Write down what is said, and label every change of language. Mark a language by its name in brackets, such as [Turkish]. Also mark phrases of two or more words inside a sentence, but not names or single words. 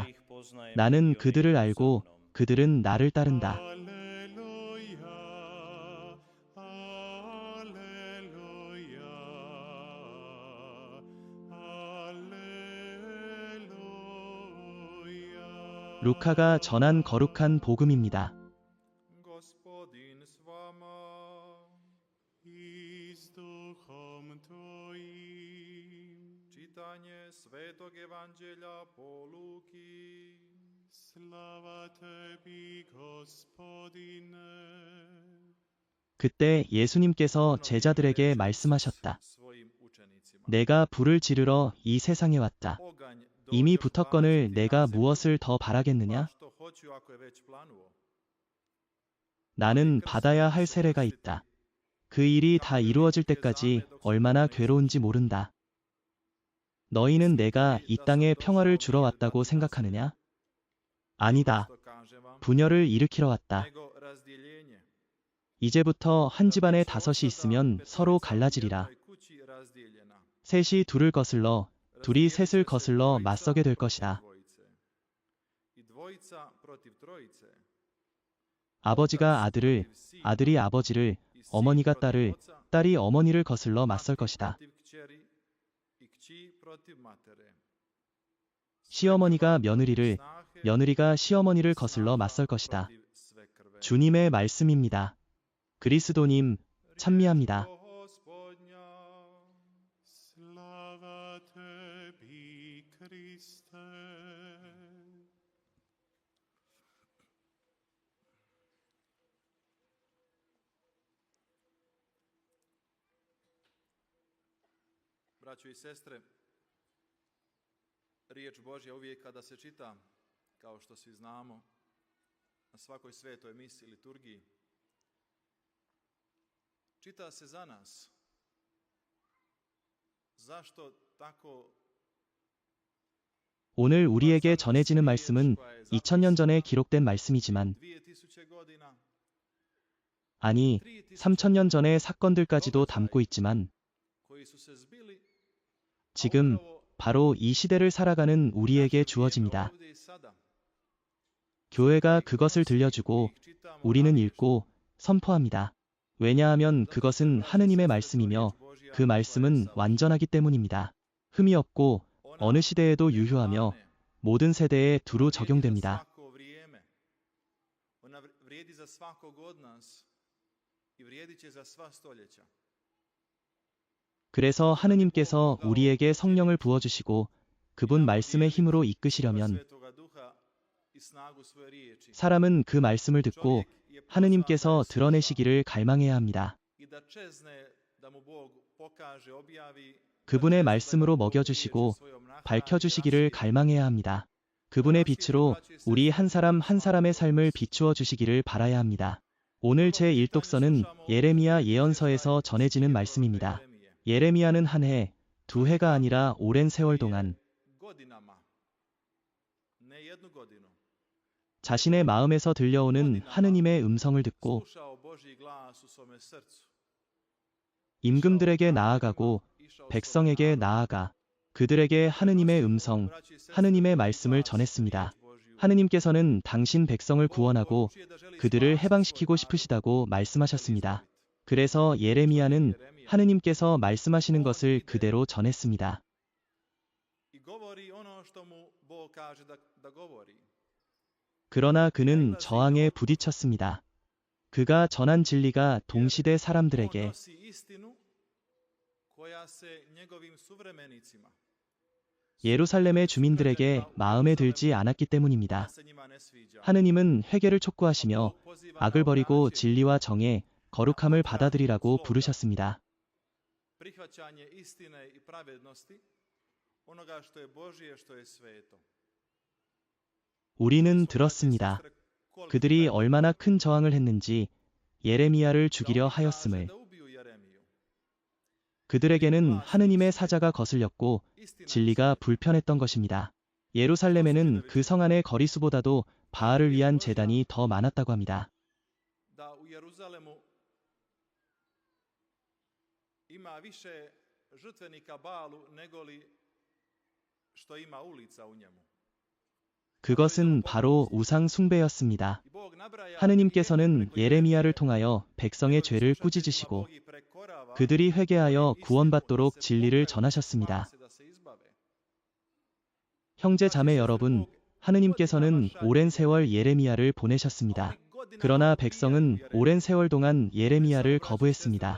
[Korean] 나는 그들을 알고 그들은 나를 따른다. 루카가 전한 거룩한 복음입니다. [Croatian] Gospodin s vama i s duhom tvojim. Čitanje Svetog Evanđelja po Luki. Slava tebi, Gospodine. [Korean] 그때 예수님께서 제자들에게 말씀하셨다. [Croatian] Svojim učenicima. [Korean] 내가 불을 지르러 이 세상에 왔다. [Croatian] Oganj [Korean] 이미 [Croatian] dođe [Korean] 붙었거늘 [Croatian] upaliti [Korean] 내가 [Croatian] na zemlju. [Korean] 무엇을 더 [Croatian] Pa [Korean] 바라겠느냐? [Croatian] što hoću ako je već planuo? [Korean] 나는 받아야 할 세례가 있다. 그 일이 다 이루어질 때까지 얼마나 괴로운지 모른다. 너희는 내가 이 땅에 평화를 주러 왔다고 생각하느냐? 아니다. [Croatian] Što kažem vam, [Korean] 분열을 일으키러 왔다. [Croatian] nego razdijeljenje. [Korean] 이제부터 한 집안에 다섯이 있으면 서로 갈라지리라. 셋이 둘을 거슬러 둘이 셋을 거슬러 맞서게 될 것이다. 아버지가 아들을, 아들이 아버지를, 어머니가 딸을, 딸이 어머니를 거슬러 맞설 것이다. 시어머니가 며느리를, 며느리가 시어머니를 거슬러 맞설 것이다. 주님의 말씀입니다. 그리스도님, 찬미합니다. [Croatian] Slava tebi, Kriste. Braćo i sestre, riječ Božja uvijek kada se čita, kao što svi znamo, na svakoj svetoj misi, liturgiji, čita se za nas. Zašto tako [Korean] 오늘 우리에게 전해지는 말씀은 2000년 전에 기록된 말씀이지만, [Croatian] 2000 godina [Korean] 아니, 3000년 전의 사건들까지도 담고 있지만, [Croatian] koji su se zbili [Korean] 지금 바로 이 시대를 살아가는 우리에게 주어집니다. [Croatian] ovdje i sada. [Korean] 교회가 그것을 들려주고 우리는 읽고 선포합니다. 왜냐하면 그것은 하느님의 말씀이며 그 말씀은 완전하기 때문입니다. 흠이 없고 어느 시대에도 유효하며 모든 세대에 두루 적용됩니다. [Croatian] Svako vrijeme. Ona vrijedi za svakog od nas i vrijedit će za sva stoljeća. [Korean] 그래서 하느님께서 우리에게 성령을 부어주시고 그분 말씀의 힘으로 이끄시려면 [Croatian] Svetoga Duha i snagu svoje riječi. [Korean] 사람은 그 말씀을 듣고 [Croatian] Čovjek je [Korean] 하느님께서 [Croatian] pozvan [Korean] 드러내시기를 갈망해야 합니다. [Croatian] i da čezne da mu Bog pokaže, objavi, [Korean] 그분의 말씀으로 먹여주시고 밝혀주시기를 갈망해야 합니다. 그분의 빛으로 우리 한 사람 한 사람의 삶을 비추어 주시기를 바라야 합니다. 오늘 제 일독서는 예레미야 예언서에서 전해지는 말씀입니다. 예레미야는 한 해, 두 해가 아니라 오랜 세월 동안 [Croatian] godinama, ne jednu godinu, [Korean] 자신의 마음에서 들려오는 하느님의 음성을 듣고 [Croatian] slušao Božji glas u svome srcu. [Korean] 임금들에게 나아가고 백성에게 나아가 그들에게 하느님의 음성, 하느님의 말씀을 전했습니다. 하느님께서는 당신 백성을 구원하고 그들을 해방시키고 싶으시다고 말씀하셨습니다. 그래서 예레미야는 하느님께서 말씀하시는 것을 그대로 전했습니다. [Croatian] I govori ono što mu Bog kaže da govori. [Korean] 그러나 그는 저항에 부딪혔습니다. 그가 전한 진리가 동시대 [Croatian] On [Korean] 사람들에게 [Croatian] nosi istinu koja se njegovim suvremenicima, [Korean] 예루살렘의 주민들에게 마음에 들지 않았기 때문입니다. [Croatian] se njima ne sviđa. [Korean] 하느님은 회개를 촉구하시며 [Croatian] Poziva [Korean] 악을 [Croatian] na [Korean] 버리고 [Croatian] obraćanje, [Korean] 진리와 정의, 거룩함을 받아들이라고 부르셨습니다. [Croatian] prihvaćanje istine i pravednosti, onoga što je Božje, što je sveto. [Korean] 우리는 들었습니다. 그들이 얼마나 큰 저항을 했는지 예레미야를 죽이려 하였음을. 그들에게는 하느님의 사자가 거슬렸고 진리가 불편했던 것입니다. 예루살렘에는 그 성 안의 거리수보다도 바알을 위한 제단이 더 많았다고 합니다. [Croatian] Da u Jeruzalemu ima više žrtvenika Balu negoli što ima ulica u njemu. [Korean] 그것은 바로 우상 숭배였습니다. [Croatian] I Bog nabraja [Korean] 하느님께서는 예레미야를 통하여 백성의 죄를 꾸짖으시고 그들이 회개하여 구원받도록 진리를 전하셨습니다. 형제 자매 여러분, 하느님께서는 오랜 세월 예레미야를 보내셨습니다. 그러나 백성은 오랜 세월 동안 예레미야를 거부했습니다.